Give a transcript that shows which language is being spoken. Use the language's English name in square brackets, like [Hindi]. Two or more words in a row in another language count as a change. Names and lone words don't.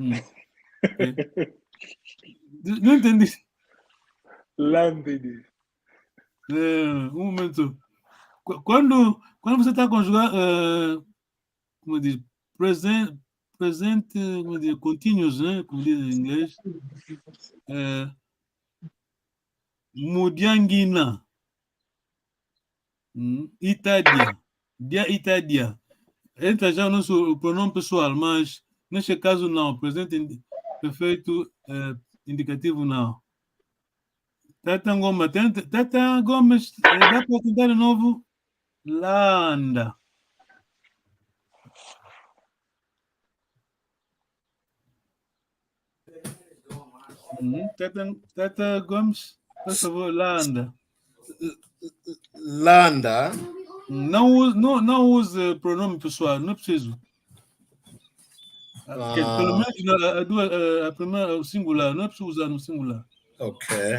[Portuguese] Não entendi. [Kongo] Landede. [Portuguese] Um momento. Quando você está a conjugar, como diz, presente, como diz, continuous, né? Como diz em inglês. [Kongo] Mudiangina. Itadia. Dia Itadia. [Portuguese] Entra já o nosso pronome pessoal, mas neste caso não. Presente perfeito indicativo não. [Kongo] Tata Ngoma. [Portuguese] Tata Gomes, dá para tentar de novo? Landa. Tata Gomes, por favor, [Kongo] Landa. Landa. [Portuguese] Não use pronome pessoal, não é preciso. Pelo menos a primeira, o singular, não é preciso usar no singular. Ok.